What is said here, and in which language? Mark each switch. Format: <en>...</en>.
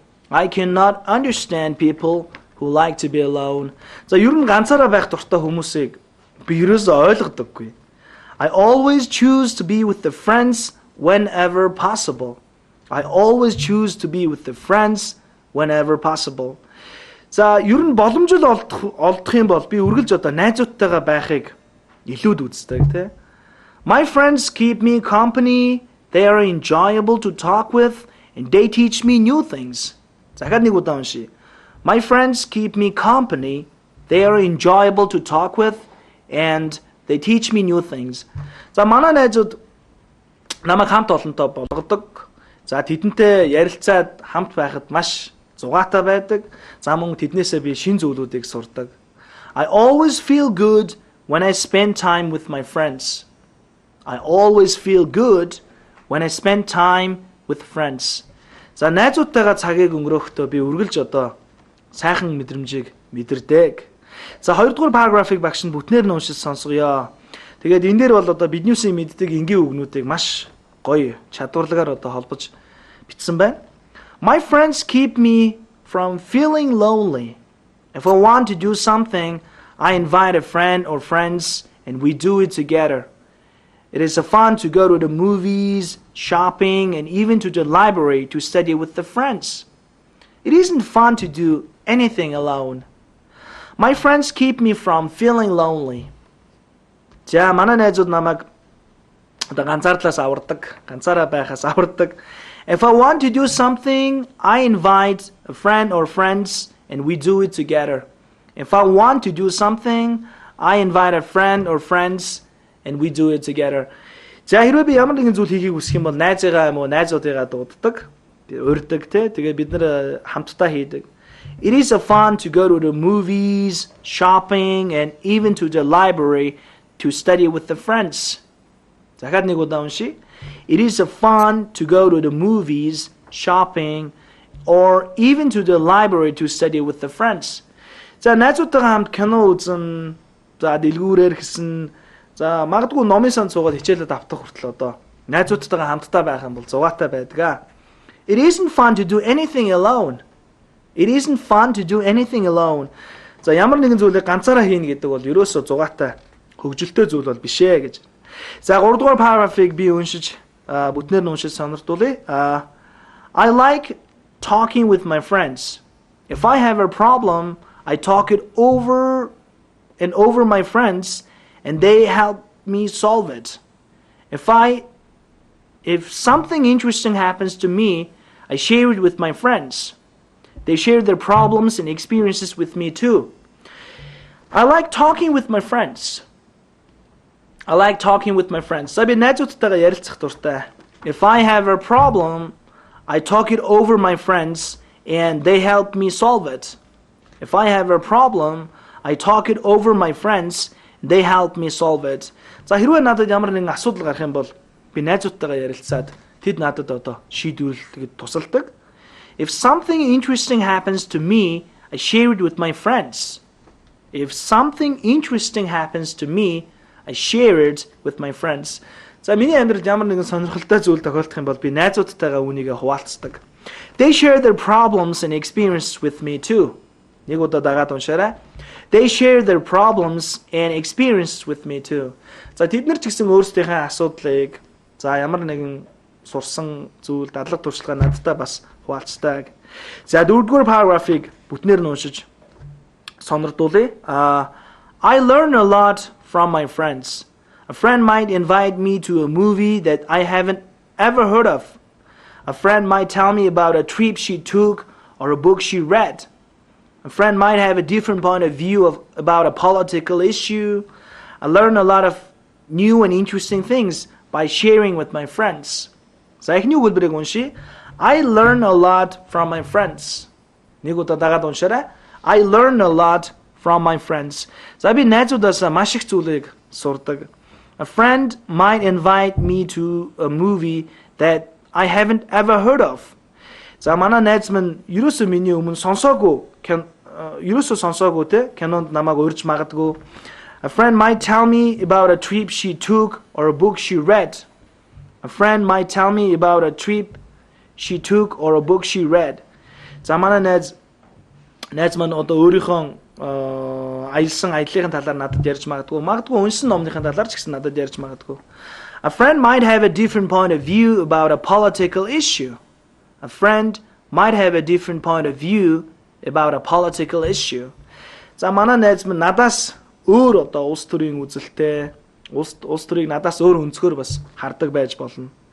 <en>I cannot understand people who like to be alone.</en> <mn>За ер нь ганцаараа байх дуртай хүмүүсийг би ерөөсөө ойлгодоггүй.</mn> <en>I always choose to be with the friends whenever possible. I always choose to be with the friends whenever possible.</en> <mn>За ер нь боломжтой олдох юм бол би үргэлж одоо найзуудтайгаа байхыг илүүд үздэг тий.</mn> <en>My friends keep me company, they are enjoyable to talk with, and they teach me new things.</en> <mn>Захад нэг удаа уншия.</mn> <en>My friends keep me company, they are enjoyable to talk with, and they teach me new things.</en> <mn>За манай найзууд намайг хамт олонтой болгодог. За тэдэнтэй ярилцаад хамт байхад маш зугаатай байдаг. За мөн тэднээсээ би шинэ зүйлүүдийг сурдаг.</mn> <en>I always feel good when I spend time with my friends. I always feel good when I spend time with friends.</en> <mn>За найзуудтайгаа цагийг өнгөрөөхдөө би үргэлж одоо сайхан мэдрэмжийг мэдэрдэг. За хоёрдугаар параграфыг багш нь бүтнээр нь уншиж сонсгоё. Тэгээд энэ дээр бол одоо биднээсээ мэддэг энгийн үгнүүдийг маш гоё чадварлагаар одоо холбож бичсэн байна.</mn> <en>My friends keep me from feeling lonely. If I want to do something, I invite a friend or friends and we do it together. It is fun to go to the movies, shopping, and even to the library to study with the friends. It isn't fun to do anything alone. My friends keep me from feeling lonely.</en> <mn>За манай найзууд намайг одоо ганцаардлаас авардаг, ганцаараа байхаас авардаг.</mn> <en>If I want to do something, I invite a friend or friends and we do it together. If I want to do something, I invite a friend or friends and we do it together.</en> <mn>За хэрвээ би ямар нэгэн зүйл хийхийг хүсэх юм бол найзыгаа юм уу найзуудыгаа дууддаг, урьдаг те. Тэгээд бид нэр хамтдаа хийдэг.</mn> <en>It is fun to go to the movies, shopping, and even to the library to study with the friends.</en> <mn>Захад нэг удаа унши.</mn> <en>It is fun to go to the movies, shopping, or even to the library to study with the friends.</en> <mn>За найзуудтайгаа хамт кино үзэн, за дэлгүүрээр гэсэн, за магадгүй номын сан цуугаад хичээлд автах хүртэл одоо найзуудтайгаа хамтдаа байх юм бол зугаатай байдаг.</mn> <en>It isn't fun to do anything alone. It isn't fun to do anything alone.</en> <mn>За ямар нэгэн зүйлийг ганцаараа хийнэ гэдэг бол ерөөсөө зугаатай хөгжилтэй зүйл бол биш ээ гэж. За 3 дугаар параграфыг би уншиж бүтнээр нь уншиж сонирдуулъя.</mn> <en>I like talking with my friends. If I have a problem, I talk it over and over my friends and they help me solve it. If something interesting happens to me, I share it with my friends. They share their problems and experiences with me too. I like talking with my friends. I like talking with my friends.</en> <mn>Sabi найзуудтайгаа ярилцах дуртай.</mn> <en>If I have a problem, I talk it over my friends and they help me solve it. If I have a problem, I talk it over my friends and they help me solve it.</en> <mn>За хэрвээ надад ямар нэгэн асуудал гарах юм бол би найзуудтайгаа ярилцаад тэд надад одоо шийдвэрлэхэд тусалдаг.</mn> <en>If something interesting happens to me, I share it with my friends. If something interesting happens to me, I share it with my friends.</en> <mn>За миний амьдралд ямар нэгэн сонирхолтой зүйл тохиолдох юм бол би найзуудтайгаа үүнийгээ хуваалцдаг.</mn> <en>They share their problems and experiences with me too.</en> <mn>Нэг удаа дагаад уншаарай.</mn> <en>They share their problems and experiences with me too.</en> <mn>За тэд нар ч гэсэн өөрсдийнхээ асуудлыг за ямар нэгэн сурсан зүйл дадлаг туршлагаа надтай бас хуваалцдаг. За дөрөвдүгээр параграфыг бүтнээр нь уншиж сонирдуулъя.</mn> <en>I learn a lot from my friends. A friend might invite me to a movie that I haven't ever heard of. A friend might tell me about a trip she took or a book she read. A friend might have a different point of view about a political issue. I learn a lot of new and interesting things by sharing with my friends.</en> <mn>За эхний үгэлбэрийг уншия.</mn> <en>I learn a lot from my friends.</en> <mn>Нэг удаа дагаад уншаарай.</mn> <en>I learn a lot from my friends.</en> <mn>За би найзуудаасаа маш их зүйлийг сурдаг.</mn> <en>A friend might invite me to a movie that I haven't ever heard of.</en> <mn>За манай найз минь ерөөсөө миний өмнө сонсоогүй те кинонд намайг урьж магадгүй.</mn> <en>A friend might tell me about a trip she took or a book she read. A friend might tell me about a trip she took or a book she read.</en> <mn>За манай найз маань одоо өөрийнхөө аялсан аяллахын талаар надад ярьж магадгүй унсан номныхын талаар ч гэсэн надад ярьж магадгүй.</mn> <en>A friend might have a different point of view about a political issue. A friend might have a different point of view about a political issue.</en> <mn>За манай найз минь надаас өөр одоо улс төрийн үзэлтэй улс төрийг надаас өөр өнцгөр бас хардаг байж болно.</mn>